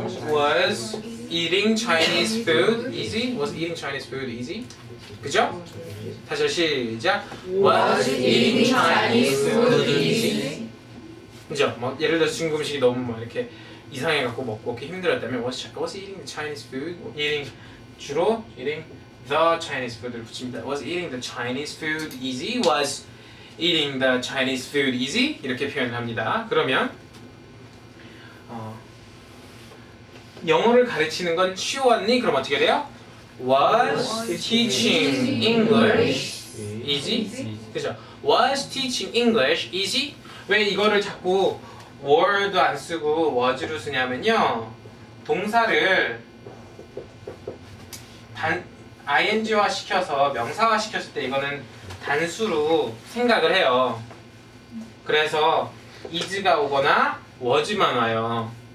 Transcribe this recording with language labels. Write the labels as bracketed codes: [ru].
[en] Was eating Chinese food easy? Was eating Chinese food easy? [ko] 그죠? 다시 시작. [en] Was eating Chinese food easy? [ko] 그죠? 뭐 예를 들어서 중국 음식이 너무 뭐 이렇게 이상해 갖고 먹고 이렇게 힘들었다면 [en] was eating the Chinese food? 주로 eating the Chinese food를 붙입니다. Was eating the Chinese food easy? Was eating the Chinese food easy? [ko] 이렇게 표현합니다. 그러면 영어를 가르치는 건 쉬웠니? 그럼 어떻게 돼요? [en] Was teaching English easy? [ko] 그죠? [en] Was teaching English easy? [ko] 왜 이거를 자꾸 were도 안 쓰고 was로 쓰냐면요. 동사를 ing화 시켜서 명사화 시켰을 때 이거는 단수로 생각을 해요. 그래서 is가 오거나 was만 와요.